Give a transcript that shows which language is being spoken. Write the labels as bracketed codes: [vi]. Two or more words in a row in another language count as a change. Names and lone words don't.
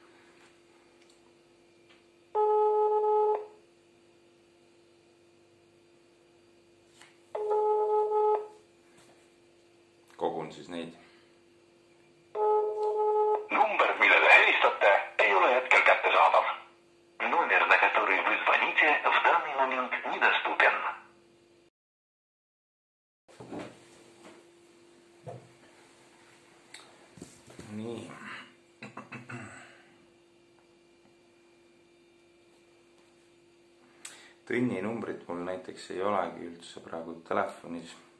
[et] Kogun siis neid. Number, millele helistate, ei ole hetkel kättesaadav. [ru] Номер, на который вы звоните, в данный момент недоступен. [et] Nii. Tõnni numbrit mul näiteks ei olegi üldse praegu telefonis.